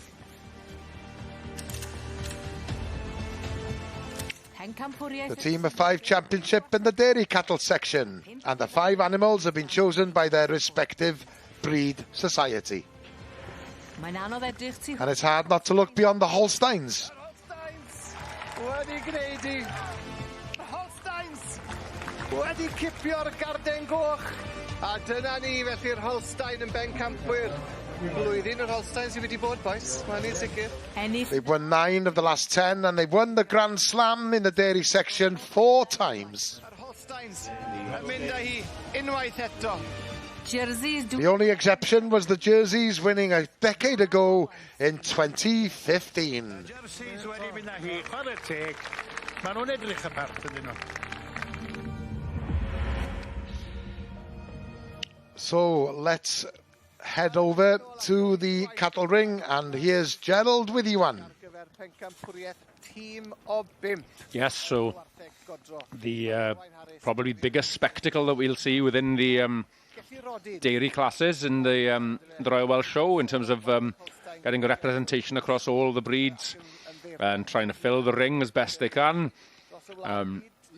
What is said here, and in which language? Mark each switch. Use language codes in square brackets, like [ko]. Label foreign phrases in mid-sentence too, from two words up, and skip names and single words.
[en] The team of 5 championship in the dairy cattle section, and the 5 animals have been chosen by their respective breed society. And it's hard not to look beyond the Holsteins. [cy] Wedi gwneud Holsteins wedi cipio'r garden goch, a dyna ni felly'r Holstein yn bencampwyr. Blwyddyn yr Holsteins sydd wedi bod, boys. Mae'n un sicr. [en] They've won 9 of the last 10, and they've won the Grand Slam in the dairy section 4 times. [cy] Holsteins yn mynd â hi unwaith eto. [en] The only exception was the Jerseys winning a decade ago in 2015. [cy] Jerseys wedi mynd â hi, chwarae teg. Maen nhw'n edrych y part ydyn nhw. [en] So let's head over to the cattle ring, and here's Gerald with you, Anne. Yes, so the probably biggest spectacle that we'll see within the dairy classes in the Royal Welsh Show, in terms of getting a representation across all the breeds and trying to fill the ring as best they can.